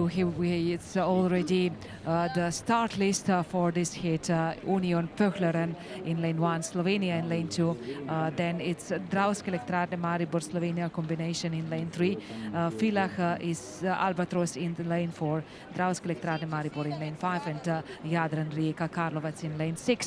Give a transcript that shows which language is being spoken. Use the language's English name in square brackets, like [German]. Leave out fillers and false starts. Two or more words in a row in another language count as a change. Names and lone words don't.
[English] Here it's already the start list for this hit. Union Pöhleren in lane 1, Slovenia in lane 2. Then it's Dravske Elektrarne Maribor Slovenia combination in lane 3. Villach is Albatros in lane 4. Dravske Elektrarne Maribor in lane 5. And Jadran Rijeka Karlovac in lane 6.